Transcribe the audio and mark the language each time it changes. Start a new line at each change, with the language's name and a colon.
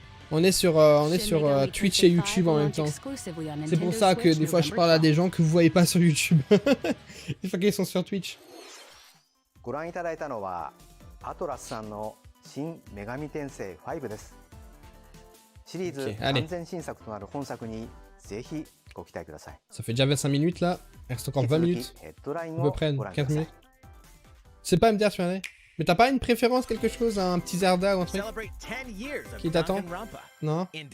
French: On est sur Twitch et YouTube en même temps. C'est pour ça que des fois je parle à des gens que vous voyez pas sur YouTube. Des fois qu'ils sont sur Twitch.
Japanese: ご覧いただいたのはアトラスさんの新女神転生5です。シリーズ完全新作となる本作にぜひご期待ください。
French: Ça fait déjà 25 minutes là, il reste encore 20 minutes. À peu près 15 minutes. C'est pas MDR sur l'année. Mais t'as pas une préférence, quelque chose, un petit Zelda ou un truc qui t'attend? Non.